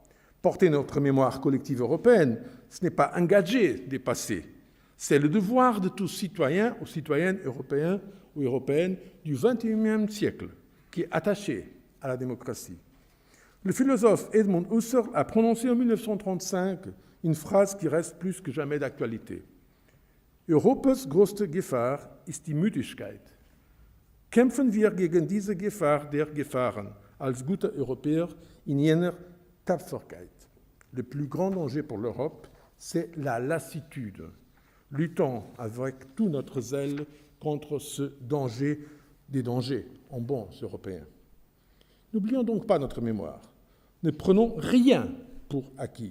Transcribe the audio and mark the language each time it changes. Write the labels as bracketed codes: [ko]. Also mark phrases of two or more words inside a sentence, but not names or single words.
[fr] Porter notre mémoire collective européenne, ce n'est pas un gadget dépassé, c'est le devoir de tous citoyens ou citoyennes européens ou européennes du XXIe siècle qui est attaché à la démocratie. Le philosophe Edmund Husserl a prononcé en 1935 une phrase qui reste plus que jamais d'actualité. [de] Europas größte Gefahr ist die Müdigkeit. Kämpfen wir gegen diese Gefahr der Gefahren als gute Europäer in jener Tapferkeit. [fr] Le plus grand danger pour l'Europe, c'est la lassitude. Luttons avec tout notre zèle contre ce danger des dangers en bons Européens. N'oublions donc pas notre mémoire. Ne prenons rien pour acquis.